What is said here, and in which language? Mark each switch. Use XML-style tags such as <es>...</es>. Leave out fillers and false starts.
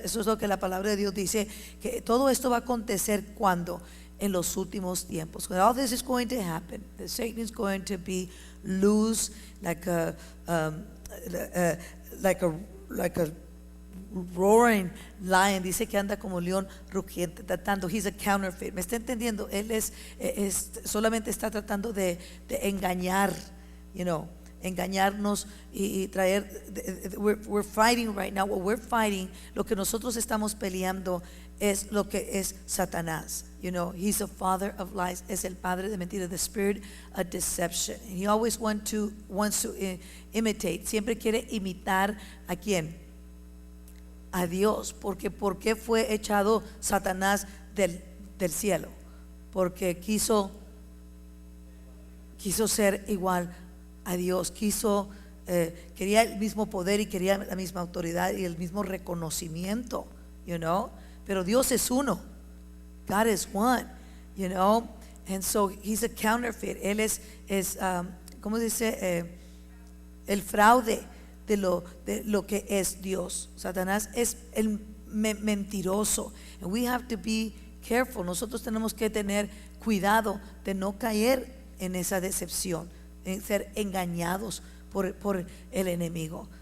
<es>Eso es lo que la palabra de Dios dice, que todo esto va a acontecer cuando en los últimos tiempos.</es> <en>When all this is going to happen, the Satan is going to be loose like a roaring lion.</en> <es>Dice que anda como león rugiente tratando.</es> <en>He's a counterfeit.</en> <es>¿Me está entendiendo? Él es solamente está tratando de engañar, engañarnos y traer.</es> <en>We're fighting right now. What we're fighting,</en> <es>lo que nosotros estamos peleando es lo que es Satanás.</es> <en>He's a father of lies.</en> <es>Es el padre de mentiras,</es> <en>the spirit of deception. And he always wants to imitate.</en> <es>Siempre quiere imitar ¿a quién? A Dios. Porque ¿por qué fue echado Satanás del cielo? Porque quiso ser igual a Dios. Quería el mismo poder y quería la misma autoridad y el mismo reconocimiento, pero Dios es uno.</es> <en>God is one, and so he's a counterfeit.</en> <es>Él es ¿cómo dice? El fraude de lo que es Dios. Satanás es el mentiroso,</es> <en>and we have to be careful.</en> <es>Nosotros tenemos que tener cuidado de no caer en esa decepción, en ser engañados por el enemigo.</es>